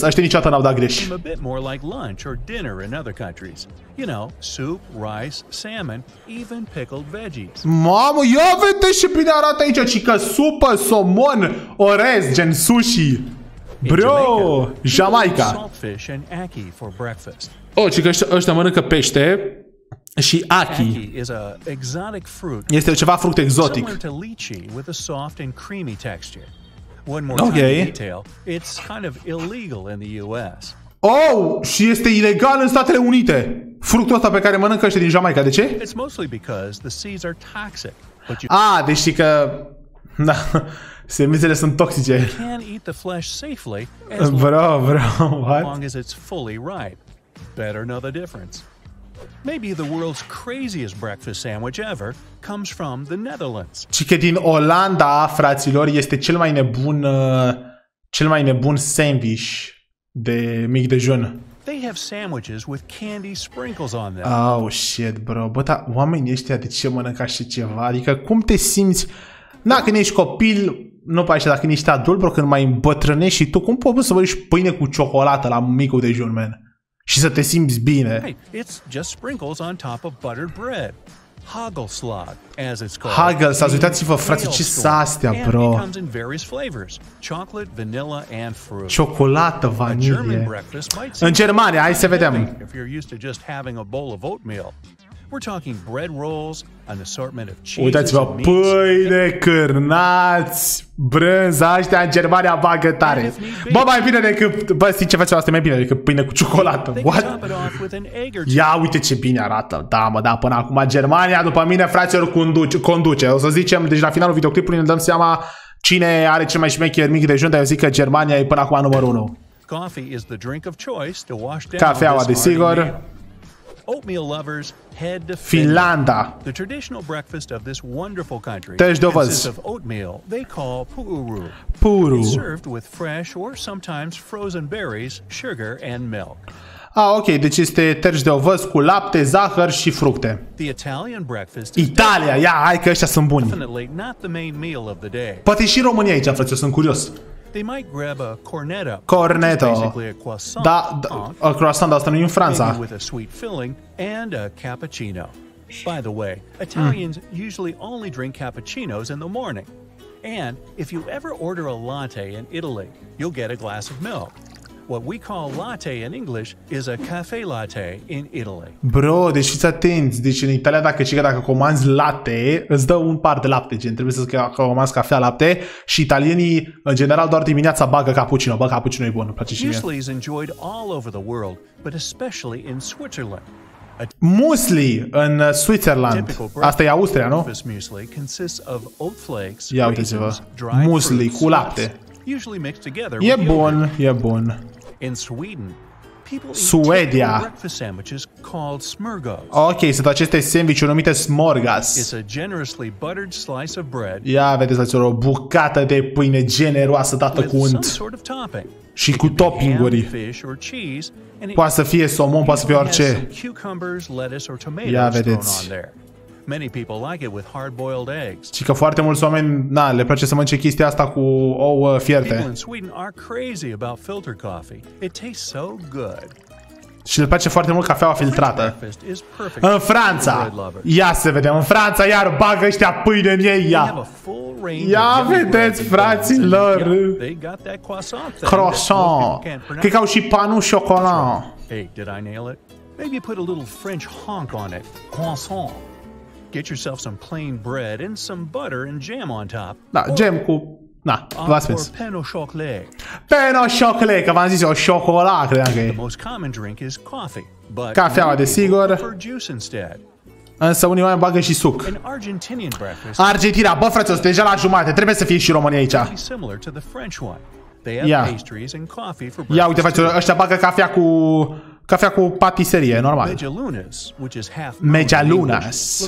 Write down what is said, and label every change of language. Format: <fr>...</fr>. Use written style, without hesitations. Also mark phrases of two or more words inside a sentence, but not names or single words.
<ro>Ăștia niciodată n-au dat greș. Mamă, ia vede și bine arată aici, cică supă, somon, orez, gen sushi. Bro, Jamaica. Cică ăștia mănâncă pește și aki. Este ceva fruct exotic.</ro> <en>One more tiny detail, it's kind of illegal in the US.</en> <ro>Și este ilegal în Statele Unite. Fructul ăsta pe care mănâncă ăștia din Jamaica, de ce?</ro> <en>It's mostly because the seeds are toxic.</en> <ro>Deci știi că semințele sunt toxice.</ro> <en>You can eat the flesh safely as bro, long as it's fully ripe. better know the difference. Maybe the world's craziest breakfast sandwich ever comes from the Netherlands.</en> <ro>Și că din Olanda, fraților, este cel mai nebun sandwich de mic dejun.</ro> <en>They have sandwiches with candy sprinkles on them. Oh, shit, bro.</en> <ro>Bă, dar oamenii ăștia de ce mănâncă așa ceva? Adică cum te simți? Na, când ești copil, nu pe așa, dacă când ești adult, bro, când mai îmbătrânești și tu, cum poți să mănânci pâine cu ciocolată la micul dejun, man? Și să te simți bine.</ro> <en>Hey, it's just sprinkles on top of buttered bread. Hagelslag, as it's called.</en> <ro>Hagelslag, uitați-vă, frate, ce sunt astea, bro.</ro> <en>Comes in various flavors: chocolate, vanilla, and fruit.</en> <ro>Ciocolată, vanilie. În Germania, hai să vedem.</ro> <en>If you're used to just having a bowl of oatmeal. We're talking bread rolls, an assortment of cheeses.</en> <ro>Uitați-vă, pâine, cârnați, brânza, ăștia în Germania bagă tare. Bă, mai bine decât, bă, știi ce face asta mai bine decât pâine cu ciocolată. What? Ia uite ce bine arată. Da, mă, da, până acum Germania, după mine, fraților, conduce. O să zicem, deci la finalul videoclipului ne dăm seama cine are cel mai șmecher mic dejun, dar eu zic că Germania e până acum numărul 1. Cafeaua, desigur.</ro> <en>Oatmeal lovers, head to Finlanda. The traditional breakfast of this wonderful country consists of oatmeal they call puru. Puru. It's served with fresh or sometimes frozen berries, sugar and milk.</en> <ro>Ah, ok, deci este terci de ovăz cu lapte, zahăr și fructe.</ro> <en>The Italian breakfast</en> <ro>Italia, ia, hai că ăștia sunt buni.</ro> <en>Definitely not the main meal of the day.</en> <ro>Poate și România aici, frate, eu sunt curios.</ro> <en>They might grab a cornetto. Cornetto.</en> <ro>Da, a croissant, dar asta nu e în Franța.</ro> <en>With a sweet filling and a cappuccino. By the way, Italians usually only drink cappuccinos in the morning. And if you ever order a latte in Italy, you'll get a glass of milk. What we call latte in English is a cafe latte in Italy. Bro,</en> <ro>deci fiți atenți. Deci în Italia dacă comanzi latte, îți dă un par de lapte, gen. Trebuie să comanzi cafea, lapte. Și italienii, în general, doar dimineața bagă cappuccino. Bă, cappuccino e bun, îmi place și mie.</ro> <en>Muesli is enjoyed all over the world, but especially in Switzerland.</en> <ro>Muesli în Switzerland. Asta e Austria, nu?</ro> <en>Muesli consists of oat flakes,</en> <ro>ia uite-vă. Muesli cu lapte.</ro> <en>Usually mixed together.</en> <ro>E bun, e bun.</ro> <en>In Sweden, people Suedia. breakfast sandwiches called smörgås.</en> <ro>Ok, sunt aceste sandwich-uri numite smorgas.</ro> <en>It's a generously buttered slice of bread.</en> <ro>Ia vedeți, o bucată de pâine generoasă dată cu unt. Și cu toppinguri. Poate să fie somon, poate să fie orice. Ia vedeți.</ro> <en>Many people like it with hard-boiled eggs.</en> <ro>Și că foarte mulți oameni, na, le place să mănânce chestia asta cu ouă fierte.</ro> <en>People in Sweden are crazy about filter coffee. It tastes so good.</en> <ro>Și le place foarte mult cafeaua filtrată. În Franța, ia să vedem, în Franța iar bagă ăștia pâine în ei, ia. Ia vedeți, fraților. Croissant. Cred că au și</ro> <fr>panu chocolat.</fr> <en>Hey, did I nail it? Maybe put a little French honk on it. Croissant. Get yourself some plain bread and some butter and jam on top.</en> <ro>Da, jam cu... Na, v-ați spus.</ro> <fr>Pain au chocolat. Pain au chocolat,</fr> <ro>că v-am zis eu, chocolat, credeam că e.</ro> <en>The most common drink is coffee, but</en> <ro>cafeaua, desigur.</ro> <en>Juice instead.</en> <ro>Însă unii oameni bagă și suc. Argentina, bă, frate, sunt deja la jumate, trebuie să fie și România aici. Ia uite, frate, ăștia bagă cafea cu patiserie, normal. Medialunas.</ro>